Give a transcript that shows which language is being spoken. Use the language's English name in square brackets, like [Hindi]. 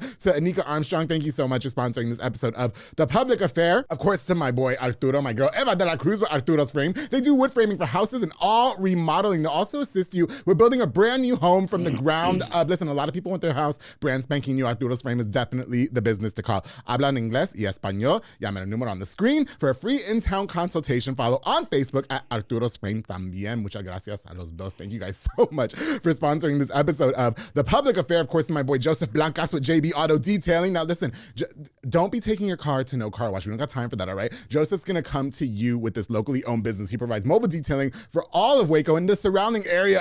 [English] To Anika Armstrong, thank you so much for sponsoring this episode of The Public Affair. Of course, to my boy Arturo, my girl Eva de la Cruz with Arturo's Frame. They do wood framing for houses and all remodeling. They'll also assist you with building a brand new home from the ground up. Listen, a lot of people want their house brand spanking new. Arturo's Frame is definitely the business to call. [Spanish] Hablan inglés y español. Llame el número [English] on the screen for a free in-town consultation. Follow on Facebook at Arturo's Frame [Spanish] también. Muchas gracias a los dos. [English] Thank you guys so much for sponsoring this episode of The Public Affair. Of course, to my boy Joseph Blancas with JB Auto Detailing. Now listen, don't be taking your car to no car wash. We don't got time for that, all right? Joseph's gonna come to you with this locally owned business. He provides mobile detailing for all of Waco and the surrounding area.